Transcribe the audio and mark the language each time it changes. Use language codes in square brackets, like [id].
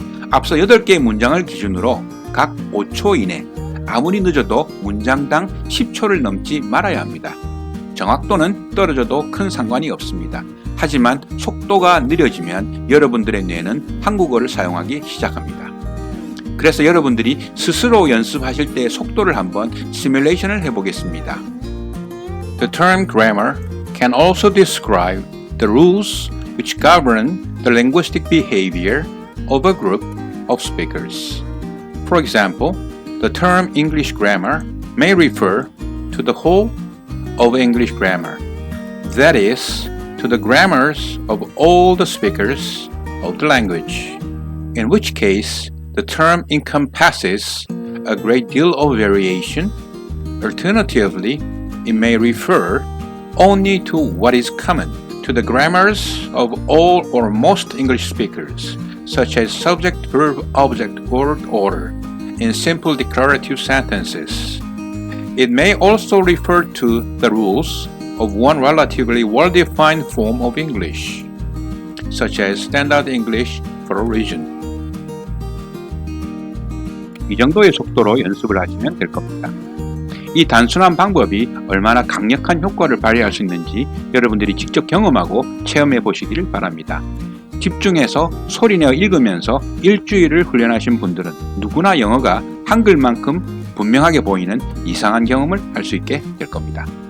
[ko] 앞서 8개의 문장을 기준으로 각 5초 이내, 아무리 늦어도 문장당 10초를 넘지 말아야 합니다. 정확도는 떨어져도 큰 상관이 없습니다. 하지만 속도가 느려지면 여러분들의 뇌는 한국어를 사용하기 시작합니다. 그래서 여러분들이 스스로 연습하실 때 속도를 한번 시뮬레이션을 해보겠습니다. [en] The term grammar can also describe the rules which govern the linguistic behavior of a group of speakers. For example, the term English grammar may refer to the whole of English grammar, that is, to the grammars of all the speakers of the language, in which case the term encompasses a great deal of variation. Alternatively, it may refer only to what is common to the grammars of all or most English speakers, such as subject, verb, object, word order, in simple declarative sentences. It may also refer to the rules of one relatively well-defined form of English, such as Standard English for a region. [ko] 이 정도의 속도로 연습을 하시면 될 겁니다. 이 단순한 방법이 얼마나 강력한 효과를 발휘할 수 있는지 여러분들이 직접 경험하고 체험해 보시기를 바랍니다. 집중해서 소리내어 읽으면서 일주일을 훈련하신 분들은 누구나 영어가 한글만큼 분명하게 보이는 이상한 경험을 할 수 있게 될 겁니다.